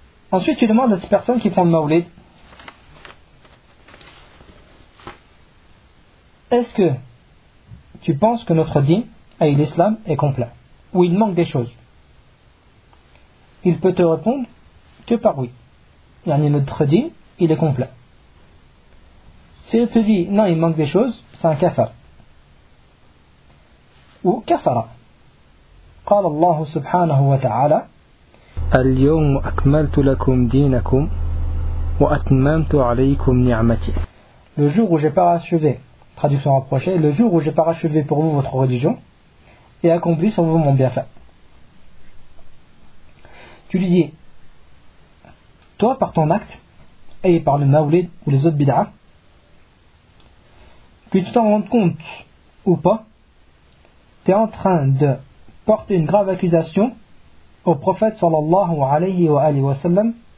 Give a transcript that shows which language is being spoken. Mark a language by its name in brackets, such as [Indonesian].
[French] Ensuite, tu demandes à ces personnes qui font le mawlid, est-ce que tu penses que notre dîn, l'islam, est complet ou il manque des choses? Il peut te répondre que par oui. Yani notre dîn, il est complet. S'il te dit non, il manque des choses, c'est un kafar. Ou kafara. [Arabic] قال الله سبحانه وتعالى اليوم أكملت لكم دينكم وأتممت عليكم نعمتي. [French] Le jour où j'ai parachevé. Traduction rapprochée, le jour où j'ai parachevé pour vous votre religion et accompli sur vous mon bienfait. Tu lui dis, toi par ton acte et par le maoulid ou les autres bid'a, que tu t'en rendes compte ou pas, tu es en train de porter une grave accusation au prophète sallallahu alayhi wa alayhi wa sallam.